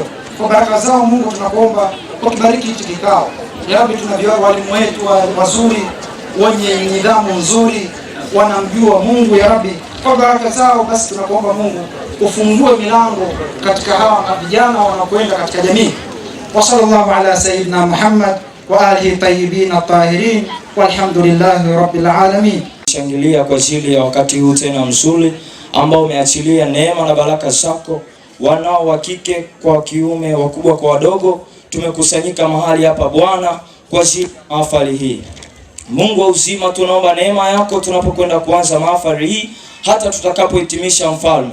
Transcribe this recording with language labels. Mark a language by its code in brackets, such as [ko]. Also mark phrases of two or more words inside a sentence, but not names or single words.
[sw] Kwa baraka zao Mungu, tunakuomba ukibariki hiki kikao. [ar] يا رب, [sw] tunavyo walimu wetu wazuri, wenye nidhamu nzuri, wanamjua Mungu. [ar] يا رب, [sw] kwa baraka zao basi tunakuomba Mungu ufungue milango katika hawa vijana wanaokwenda katika jamii. [ar] وصلى الله على سيدنا محمد وعلى آله الطيبين الطاهرين والحمد لله رب العالمين. [sw] Shangilia kwa ajili ya wakati huu tena mzuri ambao umeachilia neema na baraka zako wanao wa kike kwa wa kiume, wakubwa kwa wadogo, tumekusanyika mahali hapa Bwana kwa ajili ya mahafali hii. Mungu wa uzima, tunaomba neema yako tunapokwenda kuanza mahafali hii hata tutakapohitimisha Mfalme.